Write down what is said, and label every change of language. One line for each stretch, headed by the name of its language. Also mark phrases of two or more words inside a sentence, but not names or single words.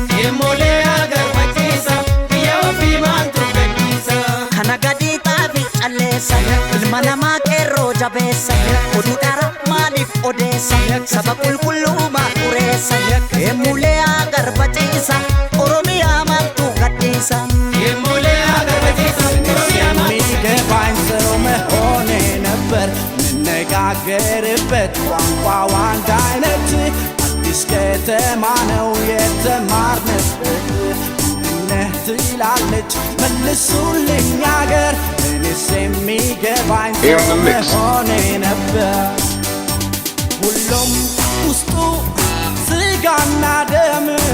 Oromo: kana gadi xaafi calleessa ilma namaa qeerroo jabeessa oduu dhara maaliif odeessa saba qulqulluumaa xureessa emulee agarbachiisa oromiyaa maaltu gadhiisa
Amharic: የሚገባኝ ሰው መሆኔ ነበር ምነጋገርበት ቋንቋው አንድ አይነት አዲስ ከተማ ነው የተማርንበት ነህ ትላለች መልሱልኝ አገር እኔስ የሚገባኝ ሰው መሆኔ ነበር ሁሉም ውስጡ ስጋና ደም